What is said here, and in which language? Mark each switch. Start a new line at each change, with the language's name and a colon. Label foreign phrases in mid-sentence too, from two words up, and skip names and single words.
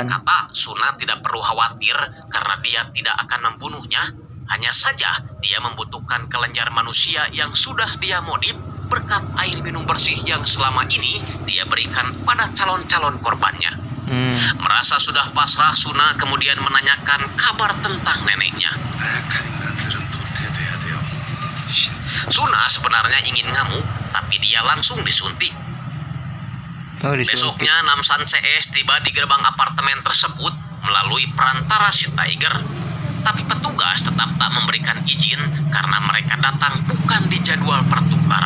Indonesian: berkata Suna tidak perlu khawatir karena dia tidak akan membunuhnya. Hanya saja dia membutuhkan kelenjar manusia yang sudah dia modif berkat air minum bersih yang selama ini dia berikan pada calon-calon korbannya. Merasa sudah pasrah, Suna kemudian menanyakan kabar tentang neneknya.
Korean: 나약한 인간들은 도태돼야 돼요.
Indonesian: Suna sebenarnya ingin ngamuk, tapi dia langsung disuntik. Oh, disuntik. Besoknya Namsan CS tiba di gerbang apartemen tersebut melalui perantara si Tiger. Tapi petugas tetap tak memberikan izin karena mereka datang bukan di jadwal pertukaran.